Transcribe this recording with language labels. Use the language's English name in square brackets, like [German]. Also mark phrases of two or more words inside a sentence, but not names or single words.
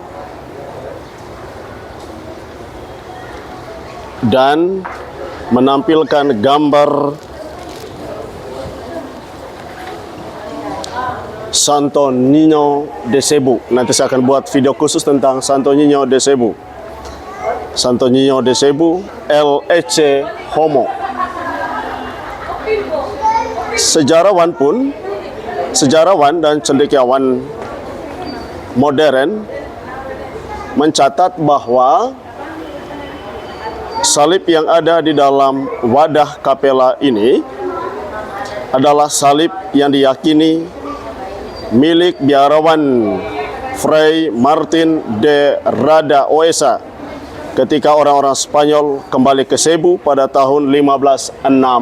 [Indonesian] Dan menampilkan gambar Santo Niño de Cebu. Nanti saya akan buat video khusus tentang Santo Niño de Cebu. Santo Niño de Cebu, LEC Homo. Sejarawan dan cendekiawan modern mencatat bahwa salib yang ada di dalam wadah kapela ini adalah salib yang diyakini milik biarawan Fray Martin de Rada Oesa ketika orang-orang Spanyol kembali ke Cebu pada tahun 1565.